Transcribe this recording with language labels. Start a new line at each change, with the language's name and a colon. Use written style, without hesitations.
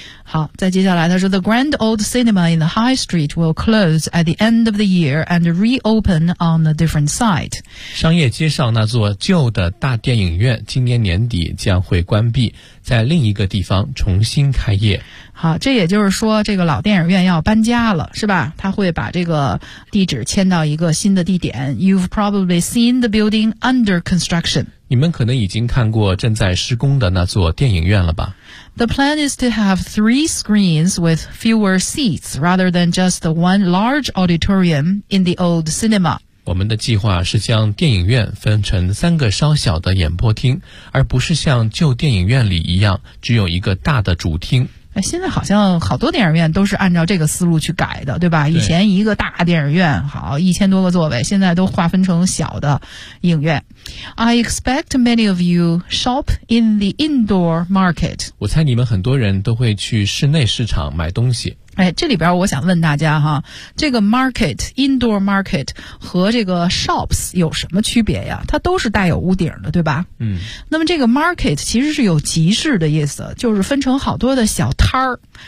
Chinese: 好，再接下来他说
English: The Grand Old Cinema in the High Street will close at the end of the year and reopen on a different site.
Chinese: 商业街上那座旧的大电影院今年年底将会关闭，在另一个地方重新开业。好，这也就是说这个老电影院要搬家了，是吧？他会把这个地址迁到一个新的地点。
English: You've probably seen the building under construction.
Chinese: 你们可能已经看过正在施工的那座电影院了吧？
English: The plan is to have three screens with fewer seats rather than just the one large auditorium in the old cinema.
Chinese: 我们的计划是将电影院分成三个稍小的演播厅，而不是像旧电影院里一样只有一个大的主厅。现在好像好多电影院都是按照这个思路去改的，对吧？对，以前一个大电影院好一千多个座位，现在都划分成小的影院。
English: I expect many of you shop in the indoor market.
Chinese: 我猜你们很多人都会去室内市场买东西。哎，这里边我想问大家哈，这个 market indoor market 和这个 shops 有什么区别呀？它都是带有屋顶的，对吧？嗯。那么这个 market 其实是有集市的意思，就是分成好多的小摊儿。